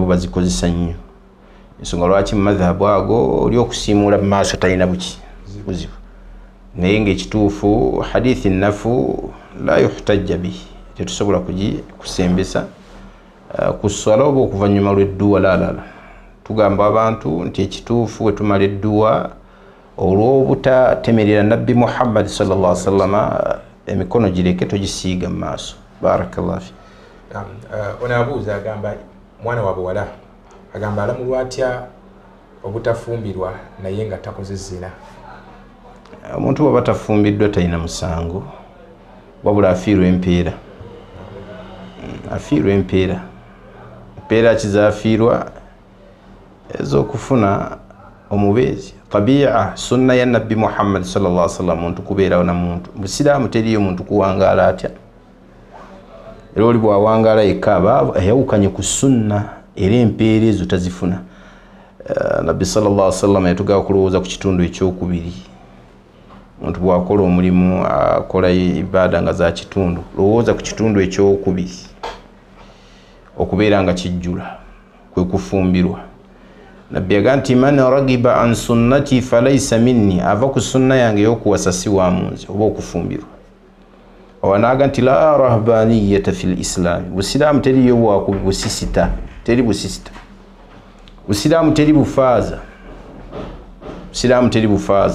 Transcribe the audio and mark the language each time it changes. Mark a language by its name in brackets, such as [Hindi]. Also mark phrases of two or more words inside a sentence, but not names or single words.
[Ganda] bazikozesa nnyo ensonga lwaki mu madhahabu ago oli okusiimuula mu maaso talina buzibu naye ng'ekituufu hadithi ennafu [Arabic] لا يحتج به [Ganda] tetusobola kusembesa kuswala oba okuvannyuma lw'edduwa laalala tugamba abantu nti ekituufu we tumala edduwa olw'obutatemerera nabbi Muhammad [Arabic] صلى الله عليه وسلم [Ganda] emikono gireke togisiiga mu maaso. [Arabic] بارك الله في. [Ganda] Ono abuuza agamba mwana wa buwala agamba alamulwa atya obutafumbirwa naye nga takoze zina. Omuntu bw'aba tafumbiddwa talina musango wabula afiirwa empeera. Afiirwa empeera. Empeera kizaafiirwa ez'okufuna omubeezi. Tabi'a sunna ya Nabbi Muhammad [Arabic] صلى الله عليه وسلم [Ganda] muntu kubeerawo na muntu. Busiraamu teriyo muntu kuwangaala atya. Era oli bw'awangaala yekka aba ayawukanye ku sunna era empeera ezo tazifuna. Nabbi [Arabic] صلى الله عليه وسلم [Ganda] yatugamba kulowooza ku kitundu ekyokubiri. Omuntu bw'akola omulimu akola ibaada nga za kitundu, lowooza ku kitundu ekyokubiri okubeera nga kijjula kwe kufumbirwa. [Arabic] Nabbi yagamba nti من رغب عن سنتي فليس مني, [Ganda] ava ku sunna yange y'okuwasa si wa munze oba okufumbirwa. Wanaaga nti [Arabic] لا رهبانية في الإسلام, [Ganda] busiraamu teriyo busisita, teri busisita. Busiraamu teri bufaaza. Busiraamu teri bufaaza.